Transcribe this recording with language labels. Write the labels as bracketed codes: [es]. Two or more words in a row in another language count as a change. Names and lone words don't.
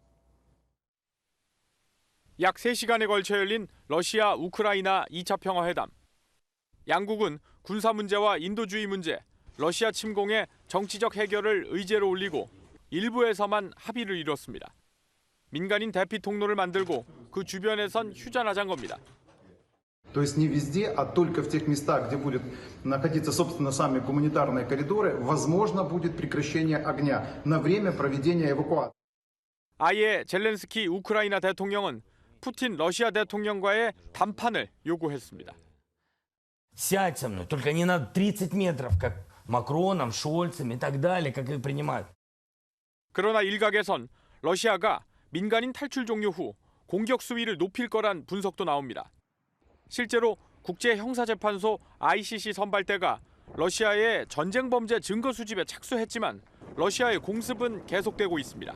[ko] 약 3시간에 걸쳐 열린 러시아 우크라이나 2차 평화회담. 양국은 군사 문제와 인도주의 문제, 러시아 침공의 정치적 해결을 의제로 올리고 일부에서만 합의를 이뤘습니다. 민간인 대피 통로를 만들고 그 주변에선 휴전하자는 겁니다. [ru] То есть не везде, а только в тех местах, где будут находиться, собственно, сами гуманитарные коридоры, возможно будет прекращение огня на время проведения эвакуации. [ko] 아예 젤렌스키 우크라이나 대통령은 푸틴 러시아 대통령과의 담판을 요구했습니다. [ru] Сядь со мной, только не на 30 метров, как Макроном, Шольцем и так далее, как их принимают. [ko] 그러나 일각에선 러시아가 민간인 탈출 종료 후 공격 수위를 높일 거란 분석도 나옵니다. 실제로 국제형사재판소 ICC 선발대가 러시아의 전쟁 범죄 증거 수집에 착수했지만 러시아의 공습은 계속되고 있습니다.